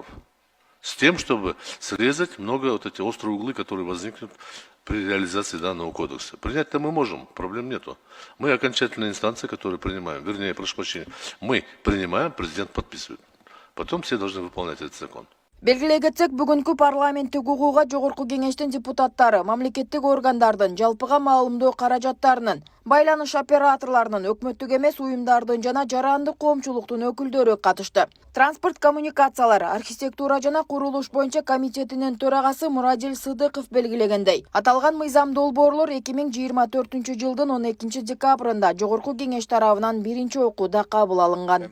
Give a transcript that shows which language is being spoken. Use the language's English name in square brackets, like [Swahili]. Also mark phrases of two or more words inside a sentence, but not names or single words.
[Russian] С тем, чтобы срезать много вот эти острые углы, которые возникнут при реализации данного кодекса. Принять-то мы можем, проблем нету. Мы окончательная инстанция, которая принимаем, вернее, прошу прощения, мы принимаем, президент подписывает. Потом все должны выполнять этот закон. [Kyrgyz] Белгилей кетсек, бүгүнкү парламенттик укугга жогорку кеңештин депутаттары мамлекеттик органдардын жалпыга маалымдоо каражаттарынын, байланыш операторларынын, өкмөттүк эмес уюмдардын жана жарандык коомчулуктун өкүлдөрү катышты. Транспорт коммуникациялар, архитектура жана курулуш боюнча комитетинин төрагасы Мурадил Сыдыков белгилегендей, аталган мыйзам долбоорлор 2024 жылдын 12 декабрында жогорку кеңеш тарабынан биринчи окууда кабыл алынган.